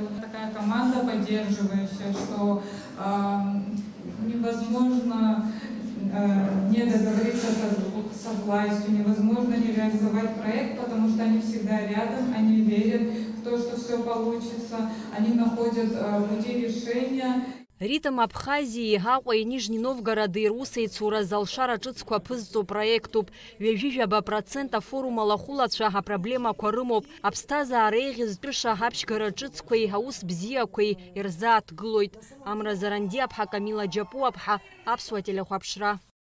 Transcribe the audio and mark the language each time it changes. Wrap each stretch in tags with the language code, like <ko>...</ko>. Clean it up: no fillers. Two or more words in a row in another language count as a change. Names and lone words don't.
<ru>Такая команда поддерживающая, что невозможно не договориться со властью, невозможно не реализовать проект, потому что они всегда рядом, они верят в то, что все получится, они находят пути решения. Ритм Абхазии,</ru> <ab>Аҟәа, Нижний Новгород ирусеицура залшара ҿыцқәа ԥызҵо проектуп. Ҩажәижәаба% афорум алахәылацәа апроблемақәа рымоуп. Аԥсҭазаара еиӷьызтәыша аԥшьгара ҿыцқәеи, аус бзиақәеи ирзааҭгылоит. Амра Заранди-аԥҳа, Камила Џьапу-аԥҳа, Аԥсуа телехәаԥшра.</ab>